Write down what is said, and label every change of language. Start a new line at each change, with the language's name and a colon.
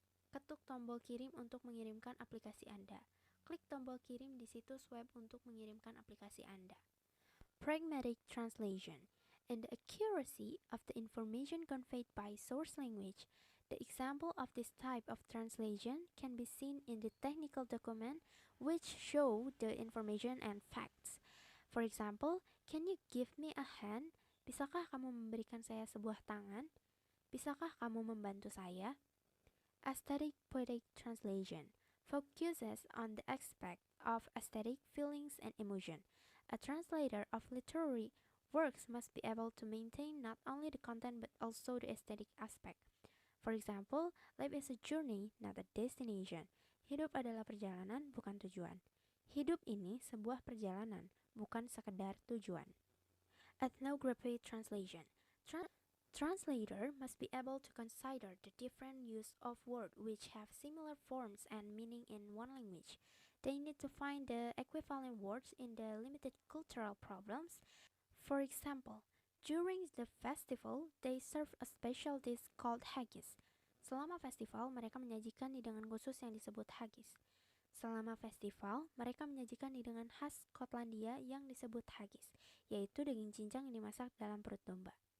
Indonesian: Ketuk tombol kirim untuk mengirimkan aplikasi Anda. Klik tombol kirim di situs web untuk mengirimkan aplikasi Anda.
English: Pragmatic translation. In the accuracy of the information conveyed by source language, the example of this type of translation can be seen in the technical document which show the information and facts. For example, can you give me a hand?
Indonesian: Bisakah kamu memberikan saya sebuah tangan? Bisakah kamu membantu saya?
English: Aesthetic poetic translation focuses on the aspect of aesthetic feelings and emotion. A translator of literary works must be able to maintain not only the content but also the aesthetic aspect. For example, life is a journey, not a destination.
Indonesian: Hidup adalah perjalanan, bukan tujuan. Hidup ini sebuah perjalanan, bukan sekedar tujuan.
English: Ethnography translation. Translator must be able to consider the different use of words which have similar forms and meaning in one language. They need to find the equivalent words in the limited cultural problems. For example, during the festival, they serve a special dish called haggis.
Indonesian: Selama festival, mereka menyajikan hidangan khusus yang disebut haggis. Selama festival, mereka menyajikan hidangan khas Skotlandia yang disebut haggis, yaitu daging cincang yang dimasak dalam perut domba.